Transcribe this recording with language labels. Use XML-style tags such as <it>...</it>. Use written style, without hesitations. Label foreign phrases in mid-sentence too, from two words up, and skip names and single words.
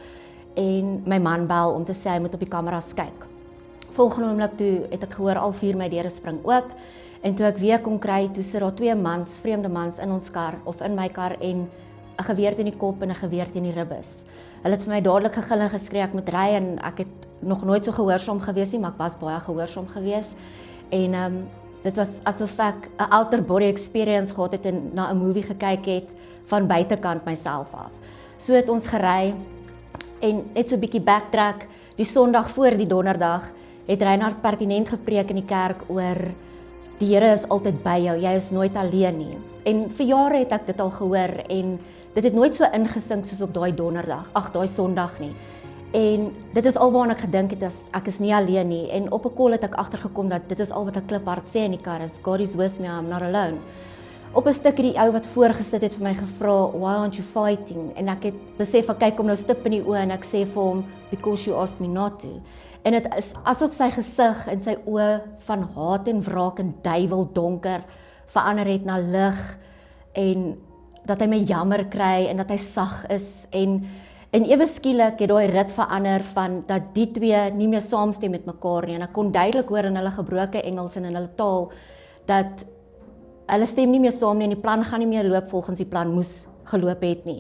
<af>En my man bel om te sê hy moet op die kameras kyk. Volgende oomblik toe het ek gehoor al 4 my deure spring oop en toe ek weer kon kry, toe sit daar 2 mans, vreemde mans in ons kar of in my kar en 'n geweer teen die kop en 'n geweer teen die ribbes. Hulle het vir my dadelik gegil en geskree ek moet ry en ek het nog nooit so gehoorsaam gewees nie, maar ek was baie gehoorsaam gewees. En dit was asof ek 'n</af> <en>outer body experience</en> <af>gehad het en na 'n movie gekyk het van buitekant myself af. So het ons gery en net so 'n bietjie backtrack, die Sondag voor die Donderdag het Reinhard pertinent gepreek in die kerk oor die Here is altyd by jou, jy is nooit alleen nie. En vir jare het ek dit al gehoor en dit het nooit so ingesink soos op daai daai Sondag nie. En dit is alwaar ek gedink het as ek is nie alleen nie en op 'n call het ek agtergekom dat dit is al wat ek kliphard sê in die kar is</af> <en>God is with me, I'm not alone.</en> <af>Op 'n stuk het die ou wat voorgesit het vir my gevra,</af> <en>why aren't you fighting?</en> <af>En ek het besef ek kyk hom nou stip in die oë en ek sê vir hom,</af> <en>because you asked me not to.</en> <af>En dit is asof sy gesig en sy oë van haat en wraak en duiwel donker verander het na lig en dat hy my jammer kry en dat hy sag is en ewe skielik het daai rit verander van dat die 2 nie meer saamstem met mekaar nie en ek kon duidelik hoor in hulle gebroke Engels en in hulle taal dat hulle stem nie meer saam nie en die plan gaan nie meer loop volgens die plan moes geloop het nie.</af>